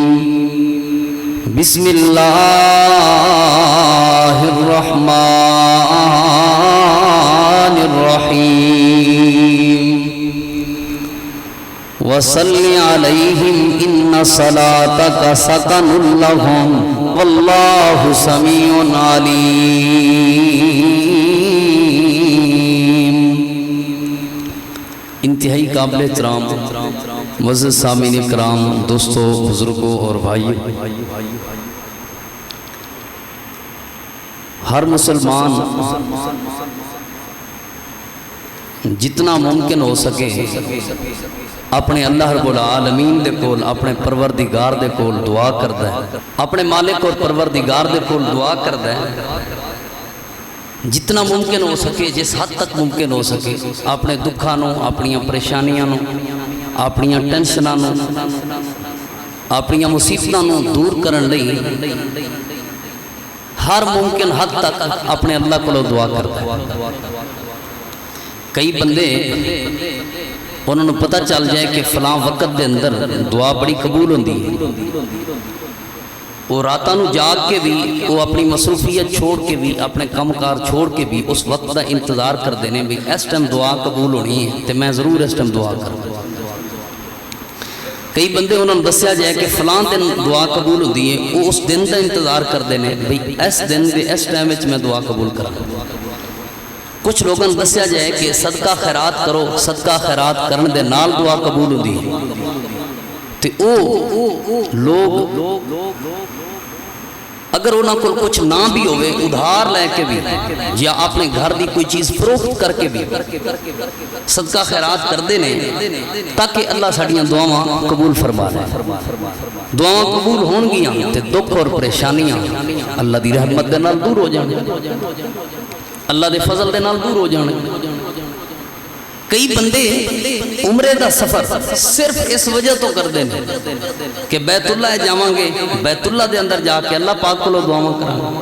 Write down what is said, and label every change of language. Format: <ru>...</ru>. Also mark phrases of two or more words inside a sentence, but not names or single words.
<ar>بسم الله الرحمن الرحيم. وصل عليهم إن صلاتك سكن لهم والله سميع عليم.</ar> <pa>انتہائی قابل احترام معزز سامعین کرام، دوستو، بزرگوں اور بھائیوں، ہر مسلمان جتنا ممکن ہو سکے اپنے اللہ</pa> <ar>رب العالمین</ar> <pa>دے کول، اپنے پروردگار دے کول دعا کردا ہے، اپنے مالک اور پروردگار دے کول دعا کردا ہے جتنا ممکن ہو سکے، جس حد تک ممکن ہو سکے اپنے دکھاں نو، اپنی پریشانیاں نو، اپنی ٹینشناں نو، اپنی مصیبتاں نو دور کرن لئی ہر ممکن حد تک</pa> <ur>اپنے اللہ کو دعا کرتا ہے.</ur> <pa>کئی بندے انہوں نے پتہ چل جائے کہ فلاں وقت دے اندر دعا بڑی قبول ہوندی ہے، وہ راتاں نو جاگ کے بھی، وہ اپنی مصروفیت چھوڑ کے بھی، اپنے کم کار چھوڑ کے بھی اس وقت دا انتظار کر دینے بھی اس ٹائم دعا قبول ہونی ہے تو میں ضرور اس ٹائم دعا کروں. کئی بندے انہوں نے دسیا جائے کہ فلاں دن دعا قبول ہوتی ہے، وہ اس دن دا انتظار کر دینے بھئی اس دن دے اس ٹائم وچ میں دعا قبول کروں. کچھ لوگوں نے دسیا جائے کہ صدقہ خیرات کرو، صدقہ خیرات کرن دے نال دعا قبول ہوتی ہے. تو او لوگ اگر انہاں کو کچھ نہ بھی ہوئے، ادھار لے کے بھی یا اپنے گھر دی کوئی چیز فروخت کر کے بھی صدقہ خیرات کر دینے تاکہ اللہ ساڑیاں دعاواں قبول فرما دے. دعاواں قبول ہون گیاں تے دکھ اور پریشانیاں اللہ دی رحمت دے نال دور ہو جانے، اللہ دے فضل دے نال دور ہو جانے. کئی بندے عمرے دا سفر صرف اس وجہ تو کر دیں کہ بیت اللہ جاواں گے، بیت اللہ دے اندر جا کے اللہ پاک کو دعاواں کریں.</pa>